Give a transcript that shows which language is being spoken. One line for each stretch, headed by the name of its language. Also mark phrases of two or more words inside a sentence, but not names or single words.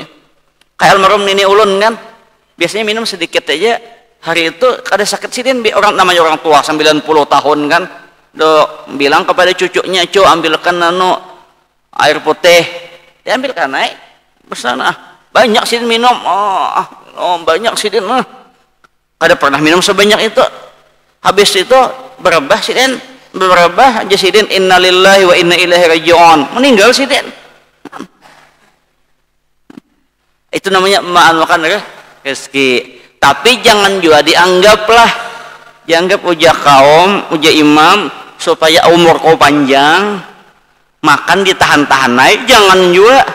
Indonesian: Kayak almarhum Nini Ulun kan biasanya minum sedikit aja hari itu kada sakit sidin orang namanya orang tua 90 tahun kan bilang kepada cucunya ambilkan air putih diambilkan naik bersana banyak sidin minum banyak sidin kada pernah minum sebanyak itu habis itu berubah sidin aja sidin
Arabic: إنا لله وإنا إليه راجعون
Indonesian: meninggal sidin. Itu namanya makan rezeki. Tapi jangan juga dianggap uja kaum uja imam supaya umur kau panjang makan ditahan-tahan naik jangan juga.